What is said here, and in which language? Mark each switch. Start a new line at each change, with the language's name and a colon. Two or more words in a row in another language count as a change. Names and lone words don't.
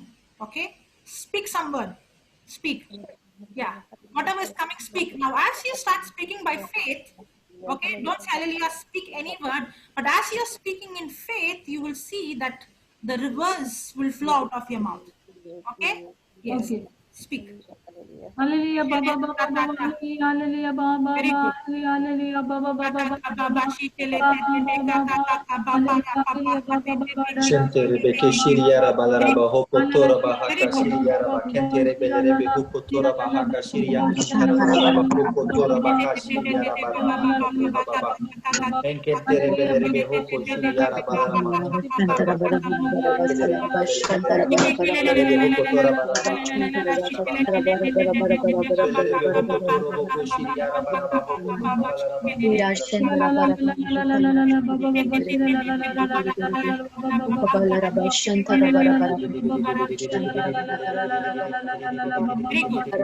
English: Okay, speak some word. Speak. Yeah, whatever is coming, speak. Now, as you start speaking by faith, okay, don't say hallelujah, speak any word, but as you're speaking in faith, you will see that the rivers will flow out of your mouth. Okay? Yes. Okay. Speak. Hallelujah, Baba, Baba, Baba, Hallelujah, Baba, Very Baba, good. Hallelujah, Baba, Baba, Baba, Baba, Baba, Hallelujah, Baba, Baba, Dada, Shentere beke Baba, shiriara Baba, balaraba hokotora very bahaka good. shiriara ba kentere belerebe hukotora bahaka shiria kantara balaraba hukotora baka shiriara balaraba hokotora baba enkentere belerebe hoko shiriara balaraba hukotora baka shiriara kelerebe belerebe hukotora balaraba belerebe hukotora boko shiriara baraba hukotora balaraba hukotora Very good.